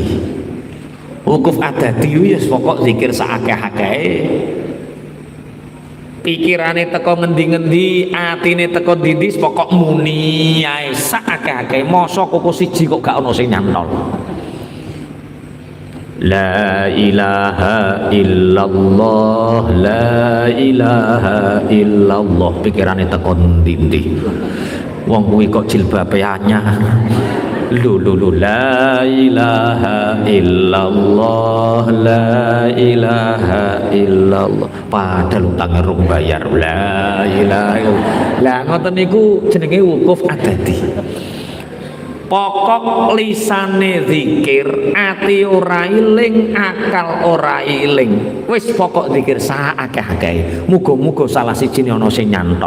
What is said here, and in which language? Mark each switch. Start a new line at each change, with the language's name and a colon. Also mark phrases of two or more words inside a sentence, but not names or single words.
Javanese: Wukuf adati ya pokok zikir saakeh-akehe. Pikirane teko ngendi-ngendi, atine teko ndi pokok muni ae sak akeh-akeh. Mosok kok siji kok gak ono sing nyantol.
Arabic: لا إله إلا الله، لا إله إلا الله.
Javanese: Pikirane tekon ndi-ndi. Wong kuwi kok jilbabe anyar.
Arabic: Lho لا إله إلا الله، لا إله إلا الله.
Javanese: Padahal utange rung bayar.
Arabic: لا إله إلا الله.
Javanese: Lah ngoten niku jenenge wukuf adadi. Pokok lisane zikir, ati ora iling, akal ora iling. Wis pokok zikir saakeh-akeh. Muga-muga salah sijine ana sing nyantol.